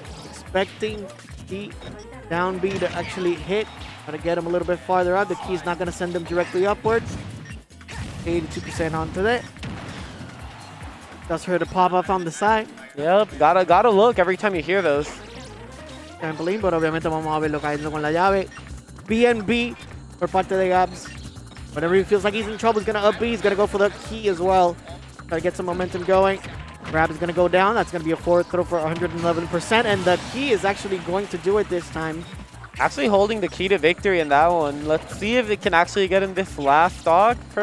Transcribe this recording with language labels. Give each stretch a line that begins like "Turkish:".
English: Expecting the down B to actually hit. Trying to get him a little bit farther up. The key is not going to send him directly upwards. 82% onto that. Does hurt to pop up on the side. Yep, gotta look every time you hear those.
Spanish: Trampolín, pero obviamente vamos a verlo cayendo con la llave. B&B por parte de Gabs.
English: Whenever he feels like he's in trouble, he's going to up B. He's going to go for the key as well. Try to get some momentum going. Grab is going to go down. That's going to be a forward throw for 111%. And the key is actually going to do it this time. Actually holding the key to victory in that one. Let's see if it can actually get in this last stock.